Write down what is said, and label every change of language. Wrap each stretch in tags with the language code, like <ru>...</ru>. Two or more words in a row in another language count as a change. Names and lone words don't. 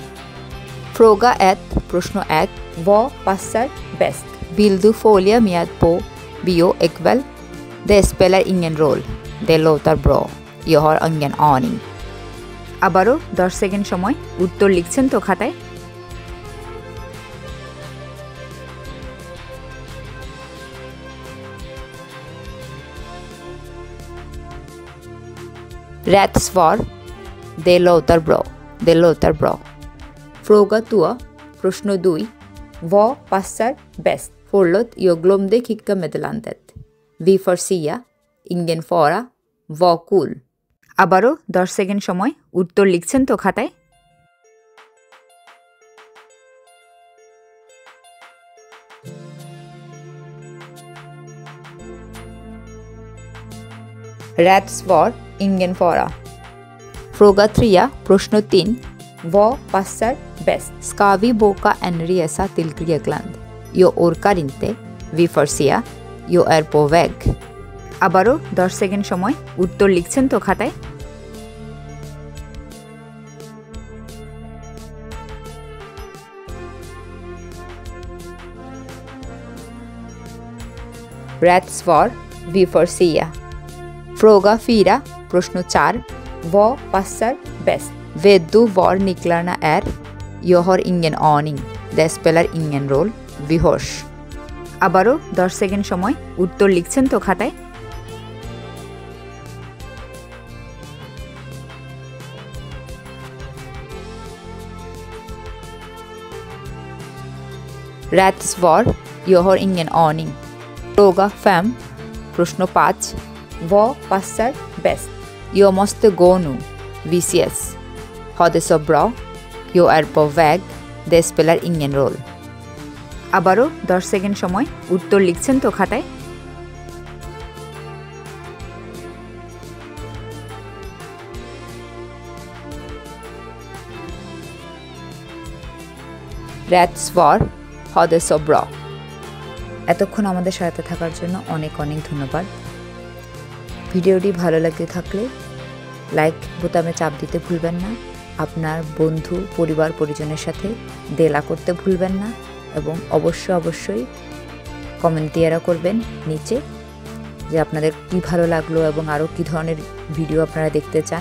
<sv>Fråga 1, প্রশ্ন 1. Vad passar bäst? Vill du följa med på bio ikväll? Det spelar ingen roll. Det låter bra. Jag har ingen aning.</sv> <bn>আবারও 10 সেকেন্ড সময়, উত্তর লিখছেন তো খাতায়?</bn> <sv>Rätt svar, det låter bra. Det låter bra. Fråga 2, প্রশ্ন 2. Vad passar bäst? Förlåt, jag glömde skicka meddelandet. Vi får se. Ingen fara. Var cool.</sv> <bn>আবারও 10 সেকেন্ড সময়, উত্তর লিখছেন তো খাতায়?</bn> <sv>Rätt svar, ingen fara. Fråga 3, প্রশ্ন 3. Vad passar bäst? Ska vi boka en resa till Grekland? Jag orkar inte. Vi får se. Jag är på väg.</sv> <bn>আবারও 10 সেকেন্ড সময়, উত্তর লিখছেন তো খাতায়?</bn> <sv>Rätt svar, vi får se. Fråga 4, প্রশ্ন 4. Vad passar bäst? Vet du var nycklarna är? Jag har ingen aning. Det spelar ingen roll. Vi hörs.</sv> <bn>আবারও 10 সেকেন্ড সময়, উত্তর লিখছেন তো খাতায়?</bn> <sv>Rätt svar, jag har ingen aning. Fråga 5, প্রশ্ন 5. Vad passar bäst? Jag måste gå nu. Vi ses. Ha det så bra. Jag är på väg. Det spelar ingen roll.</sv> <bn>আবারও 10 সেকেন্ড সময়, উত্তর লিখছেন তো খাতায়?</bn> <sv>Rätt svar, ha det så bra.</sv> <bn>এতক্ষণ আমাদের সাথে থাকার জন্য অনেক ধন্যবাদ। ভিডিওটি ভালো লাগতে থাকলে লাইক বোতামে চাপ দিতে ভুলবেন না। আপনার বন্ধু, পরিবার, পরিজনের সাথে দেলা করতে ভুলবেন না এবং অবশ্যই কমেন্ট দিয়ে করবেন নিচে যে আপনাদের কি ভালো লাগলো এবং আরও কি ধরনের ভিডিও আপনারা দেখতে চান।</bn>